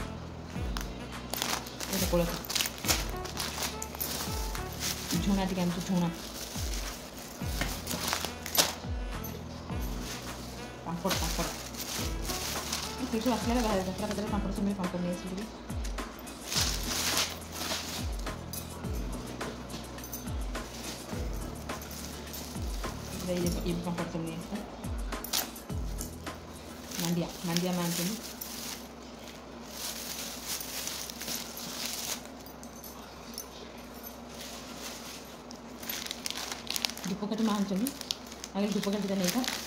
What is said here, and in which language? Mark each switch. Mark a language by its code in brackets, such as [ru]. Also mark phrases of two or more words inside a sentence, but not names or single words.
[or] ଏଇଟା କୋଳଥ। ଝୁଣା ଟିକେ ଆଣିଛୁ, ଝୁଣା। ପାମ୍ପଡ଼ ସେଇଠୁ ଆସିଲା ବେଳେ ଯାତ୍ରା ପାଖରେ ପାମ୍ପଡ଼ ସମୟ ପାମ୍ପଡ଼ ନେଇ ଆସିଲି। [hi] ये पापड़ सब नहीं है। मांडिया मानते हैं। धूपकाठी मानते हैं, आगे धूपकाठी का नहीं था।